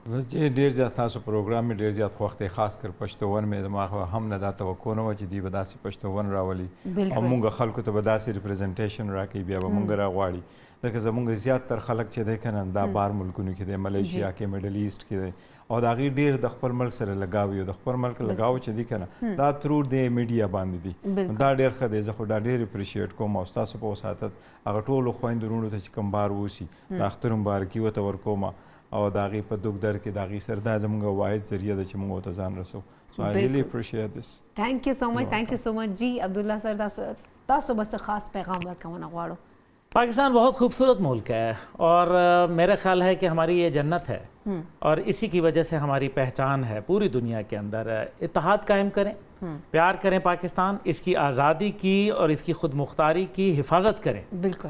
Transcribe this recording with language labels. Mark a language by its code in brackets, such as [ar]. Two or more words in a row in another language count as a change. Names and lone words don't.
[ps] زه چې ډیر زیات تاسو پروګرام ډیر زیات وخت خاص کر پښتون مې دماغ هم نه دا توقع نه و چې دی به داسې پښتون راولي او موږ خلکو ته به داسې ریپرزنټیشن راکړي بیا به موږ راغواړي ځکه زموږ زیاتره خلک چې دی کنه دا بار ملکونو کې دی ملیشیا کې میډل ایسټ کې دی او د هغې ډېر د خپل ملک سره لګاو یو د خپل ملک لګاو چې دی کنه دا ترو د میډیا باندې دی دا ډېر ښه دی. زه خو دا ډېر اپریشیټ کوم او ستاسو په وساتت هغه ټولو خویندو وروڼو ته چې کوم بار اوسي د اختر مبارکي ورته ورکوم او د هغې په دوک در کې د هغې سره دا زموږ واحد ذریعه ده چې موږ ورته ځان رسو. [en] So I really appreciate this. Thank you so much. Thank you so much. [ps] جی عبداللہ سر تاسو بس خاص پیغام ورکونه غواړو. [ur] پاکستان بہت خوبصورت ملک ہے اور میرا خیال ہے کہ ہماری یہ جنت ہے اور اسی کی وجہ سے ہماری پہچان ہے پوری دنیا کے اندر. اتحاد قائم کریں، پیار کریں پاکستان، اس کی آزادی کی اور اس کی خود مختاری کی حفاظت کریں बिल्कुल